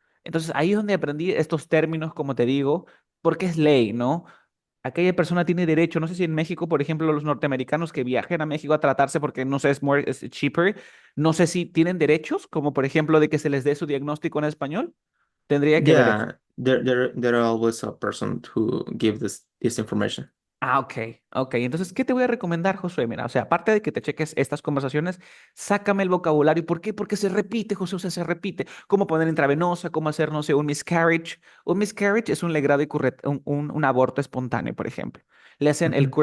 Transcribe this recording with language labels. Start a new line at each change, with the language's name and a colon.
Spanish: Entonces ahí es donde aprendí estos términos, como te digo, porque es ley, ¿no? Aquella persona tiene derecho, no sé si en México, por ejemplo, los norteamericanos que viajen a México a tratarse porque no sé, es cheaper, no sé si tienen derechos, como por ejemplo de que se les dé su diagnóstico en español. Tendría que ver eso.
English: Yeah, there are always a person who give this information.
Spanish: Ok, ok. Entonces, ¿qué te voy a recomendar, Josué? Mira, o sea, aparte de que te cheques estas conversaciones, sácame el vocabulario. ¿Por qué? Porque se repite, José, o sea, se repite. ¿Cómo poner intravenosa? ¿Cómo hacer, no sé, un miscarriage? Un miscarriage es un legrado y un aborto espontáneo, por ejemplo. Le hacen Ujú.